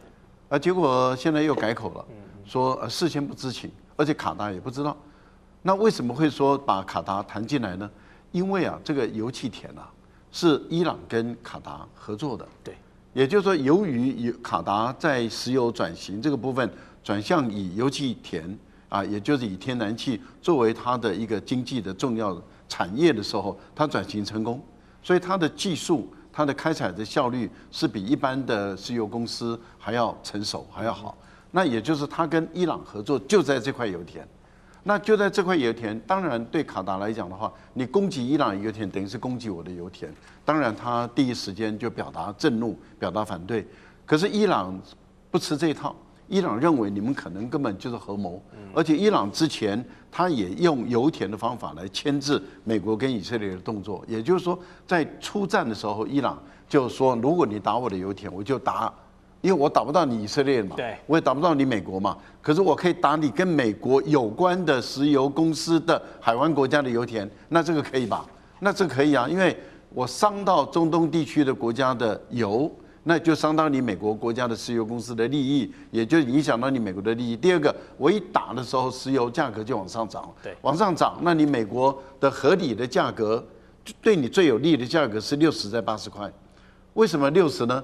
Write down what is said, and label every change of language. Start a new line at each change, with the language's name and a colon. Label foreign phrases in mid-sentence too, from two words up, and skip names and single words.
Chinese: 結果現在又改口了，說事先不知情，而且卡達也不知道。那為什麼會說把卡達談進來呢？因為這個油氣田是伊朗跟卡達合作的。對。也就是說，由於卡達在石油轉型這個部分轉向以油氣田也就是以天然氣作為它的一個經濟的重要產業的時候，它轉型成功，所以它的技術、它的開採的效率是比一般的石油公司還要成熟、還要好。那也就是它跟伊朗合作就在這塊油田。那就在這塊油田，當然對卡達來講的話，你攻擊伊朗油田，等於是攻擊我的油田。當然，他第一時間就表達震怒，表達反對。可是伊朗不吃這一套，伊朗認為你們可能根本就是合謀，而且伊朗之前他也用油田的方法來牽制美國跟以色列的動作。也就是說，在出戰的時候，伊朗就說，如果你打我的油田，我就打。因為我打不到你以色列嘛，我也打不到你美國嘛，可是我可以打你跟美國有關的石油公司的海灣國家的油田，那這個可以吧？那這個可以啊，因為我傷到中東地區的國家的油，那就傷到你美國國家的石油公司的利益，也就影響到你美國的利益。第二個，我一打的時候，石油價格就往上漲，往上漲，那你美國的合理的價格，對你最有利的價格是60在80塊，為什麼60呢？